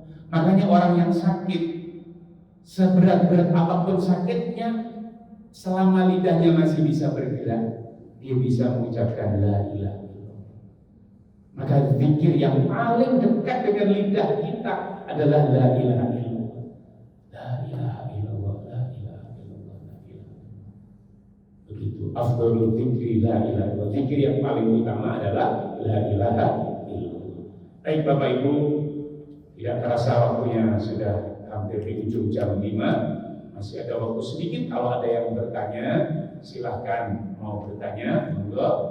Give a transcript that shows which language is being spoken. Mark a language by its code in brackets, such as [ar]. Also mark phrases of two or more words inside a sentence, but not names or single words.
[id] Makanya orang yang sakit, seberat-berat apapun sakitnya, selama lidahnya masih bisa bergerak, dia bisa mengucapkan [ar] لا إله إلا الله. [id] Maka zikir yang paling dekat dengan lidah kita adalah [ar] لا إله إلا الله. لا إله إلا الله، لا إله إلا الله، لا إله إلا الله. [id] Begitu. [ar] أفضل الذكر لا إله إلا الله. [id] Zikir yang paling utama adalah [ar] لا إله إلا الله. [id] Baik Bapak Ibu, tidak terasa waktunya sudah hampir di ujung jam 5. Masih ada waktu sedikit. Kalau ada yang bertanya, silahkan mau bertanya, monggo.